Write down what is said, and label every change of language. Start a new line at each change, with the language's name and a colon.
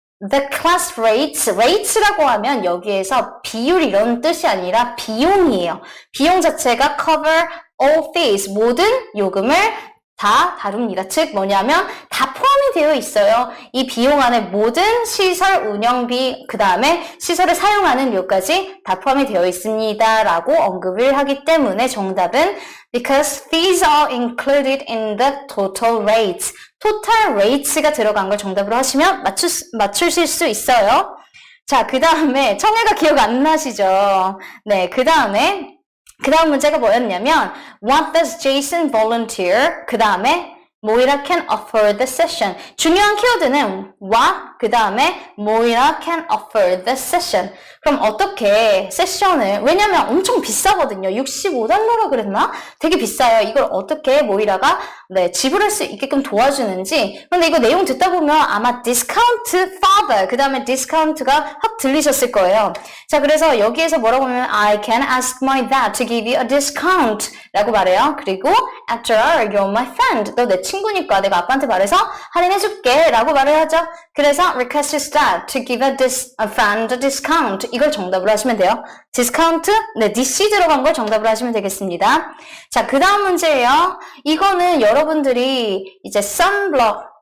English: The class rates
Korean: 라고 하면 여기에서 비율 이런 뜻이 아니라 비용이에요. 비용 자체가
English: cover all fees,
Korean: 모든 요금을 다 다룹니다. 즉 뭐냐면 다 포함이 되어 있어요. 이 비용 안에 모든 시설 운영비, 그 다음에 시설을 사용하는 요까지 다 포함이 되어 있습니다. 라고 언급을 하기 때문에 정답은
English: because fees are included in the total rates.
Korean: total rates가 들어간 걸 정답으로 하시면 맞추실 수 있어요. 자, 그 다음에 청해가 기억 안 나시죠? 네, 그 다음 문제가 뭐였냐면
English: What does Jason volunteer?
Korean: 그 다음에
English: 모이라 can offer the session.
Korean: 중요한 키워드는
English: what,
Korean: 그 다음에
English: 모이라 can offer the session.
Korean: 그럼 어떻게 세션을, 왜냐면 엄청 비싸거든요. 65달러라 그랬나? 되게 비싸요. 이걸 어떻게 모이라가 지불할 수 있게끔 도와주는지. 근데 이거 내용 듣다 보면 아마
English: discount father,
Korean: 그 다음에 discount가 확 들리셨을 거예요. 자, 그래서 여기에서 뭐라고 하면
English: I can ask my dad to give you a discount
Korean: 라고 말해요. 그리고
English: after all, you're my friend.
Korean: 너 내 친구니까 내가 아빠한테 말해서 할인해줄게 라고 말을 하죠. 그래서
English: request his dad to give a friend a discount.
Korean: 이걸 정답으로 하시면 돼요. 디스카운트? 네, DC 들어간 걸 정답으로 하시면 되겠습니다. 자, 그 다음 문제예요. 이거는 여러분들이 이제 sunblock이죠?